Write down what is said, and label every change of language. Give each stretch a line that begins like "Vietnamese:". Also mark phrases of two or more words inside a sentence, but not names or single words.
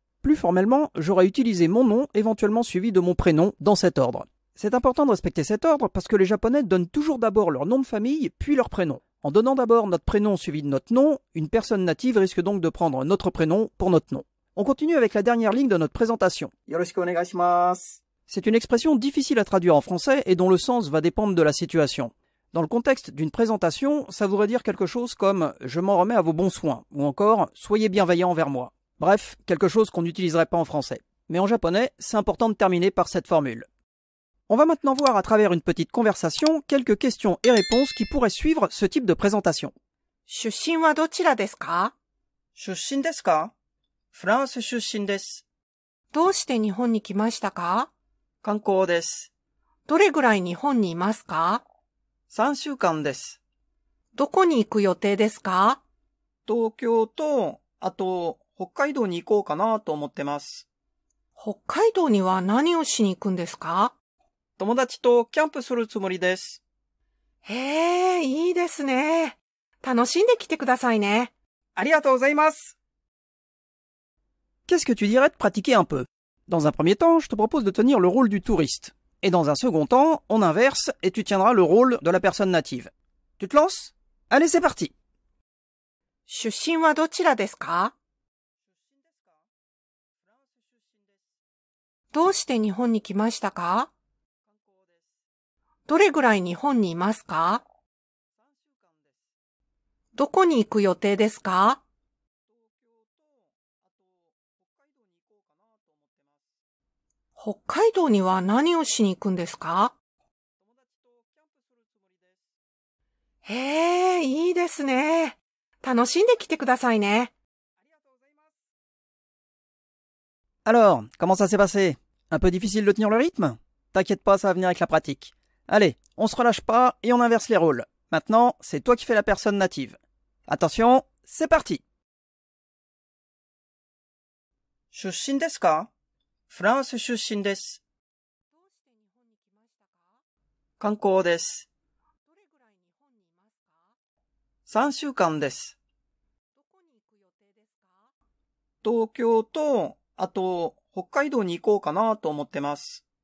French: Plus formellement, j'aurais utilisé mon nom éventuellement suivi de mon prénom dans cet ordre. C'est important de respecter cet ordre parce que les Japonais donnent toujours d'abord leur nom de famille puis leur prénom. En donnant d'abord notre prénom suivi de notre nom, une personne native risque donc de prendre notre prénom pour notre nom. On continue avec la dernière ligne de notre présentation.
Japanese: Yoroshiku onegai shimasu.
French: C'est une expression difficile à traduire en français et dont le sens va dépendre de la situation. Dans le contexte d'une présentation, ça voudrait dire quelque chose comme « je m'en remets à vos bons soins » ou encore « soyez bienveillants envers moi ». Bref, quelque chose qu'on n'utiliserait pas en français. Mais en japonais, c'est important de terminer par cette formule. On va maintenant voir à travers une petite conversation quelques questions et réponses qui pourraient suivre ce type de présentation.
Japanese: 出身はどちらですか？出身ですか？フランス出身です。どうして日本に来ましたか？観光です。どれぐらい日本にいますか？ 3週間です。どこに行く予定ですか？東京と、あと、北海道に行こうかなと思ってます。北海道には何をしに行くんですか？友達とキャンプするつもりです。へえ、いいですね。楽しんできてくださいね。ありがとうございます。
French: Qu'est-ce que tu dirais de pratiquer un peu? Dans un premier temps, je te propose de tenir le rôle du touriste. Et dans un second temps, on inverse et tu tiendras le rôle de la personne native. Tu te lances? Allez, c'est parti.
Japanese: 出身はどちらですか？どうして日本に来ましたか？どれぐらい日本にいますか？どこに行く予定ですか？北海道には何をしに行くんですか？へえ、いいですね。楽しんできてくださいね。
French: Alors, comment ça s'est passé? Un peu difficile de tenir le rythme? T'inquiète pas, ça va venir avec la pratique. Allez, on se relâche pas et on inverse les rôles. Maintenant, c'est toi qui fais la personne native. Attention, c'est parti.
Japanese: 出身ですか？フランス出身です。観光です。3週間です。東京と、あと、北海道に行こうかなと思ってます。